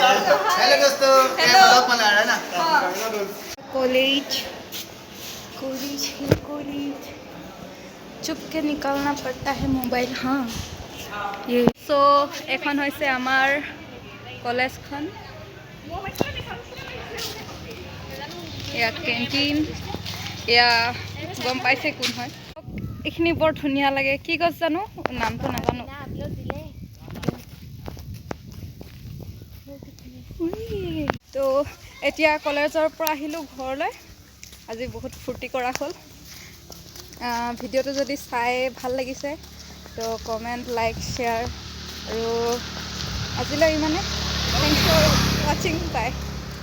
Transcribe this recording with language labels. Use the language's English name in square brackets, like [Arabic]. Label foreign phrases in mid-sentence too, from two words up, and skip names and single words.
[Hindi] हेलो दोस्तों [English] Hello. [Hindi] ब्लॉग बना रहा है ना कॉलेज कॉलेज है कॉलेज चुप के निकालना पड़ता है मोबाइल हाँ ये सो [Assamese] এখন হৈছে আমাৰ কলেজখন ইয়াত কেণ্টিন এয়া গম পাইছে কোন হয় এইখিনি বৰ ধুনীয়া লাগে কি গছ জানো নামটো নাজানো তো এতিয়া কলেজৰ পৰা আহিলোঁ ঘৰলৈ আজি বহুত ফূৰ্তি কৰা হ'ল ভিডিঅ'টো যদি চাই ভাল লাগিছে তো কমেণ্ট লাইক শ্বেয়াৰ আৰু আজিলৈ ইমানে [English] thanks for watching bye